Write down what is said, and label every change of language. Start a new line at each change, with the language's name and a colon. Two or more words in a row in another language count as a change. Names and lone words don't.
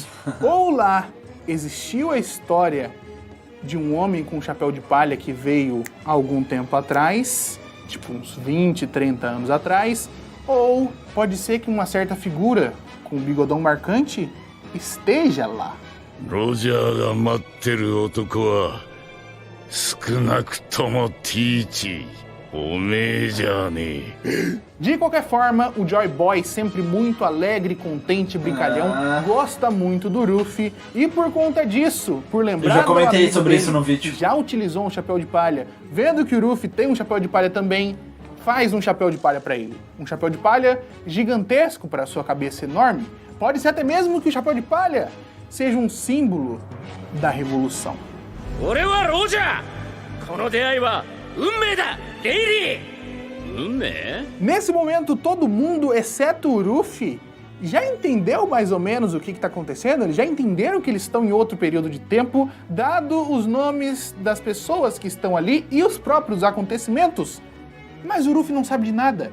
Portuguese: Ou lá existiu a história de um homem com um chapéu de palha que veio há algum tempo atrás, tipo uns 20, 30 anos atrás, ou pode ser que uma certa figura com um bigodão marcante esteja lá.
Japanese: ロジャーが待ってる男は少なくともティーチおめえじゃねえ。
Portuguese: De qualquer forma, o Joy Boy, sempre muito alegre, contente, brincalhão, gosta muito do Luffy e por conta disso, por lembrar... Eu já comentei novamente sobre dele, isso no vídeo. Já utilizou um chapéu de palha, vendo que o Luffy tem um chapéu de palha também, faz um chapéu de palha pra ele. Um chapéu de palha gigantesco para sua cabeça enorme. Pode ser até mesmo que o chapéu de palha seja um símbolo da revolução.
Japanese: 俺はロジャー。この出会いは運命だ。レイリー。運命？
Portuguese: Nesse momento, todo mundo, exceto o Luffy, já entendeu mais ou menos o que está acontecendo? Eles já entenderam que eles estão em outro período de tempo, dado os nomes das pessoas que estão ali e os próprios acontecimentos. Mas o Luffy não sabe de nada.